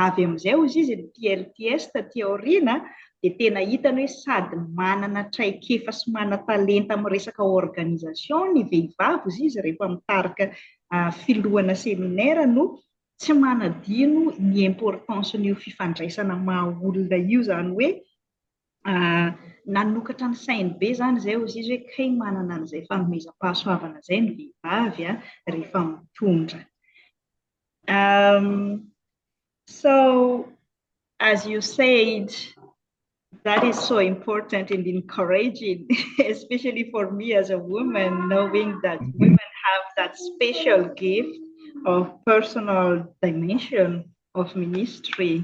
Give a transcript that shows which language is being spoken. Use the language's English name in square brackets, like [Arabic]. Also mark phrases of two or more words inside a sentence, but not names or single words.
[Malagasy] amin'izay izy ny PLTS taty aoriana, dia tena hitany hoe sady manana traikefa sy mana-talenta amin'ny resaka organisasion ny vehivavy izy rehefa mitarika filohana seminaira no tsy manadino ny importance n'io fifandraisana maha olona io zany hoe nanokatra ny sainy be zany zay izy hoe kay manana an'izay fanomezam-pahasoavana zay ny vehivavy rehefa mitondra. [English] So as you said, that is so important and encouraging, especially for me as a woman, knowing that women have that special gift of personal dimension of ministry.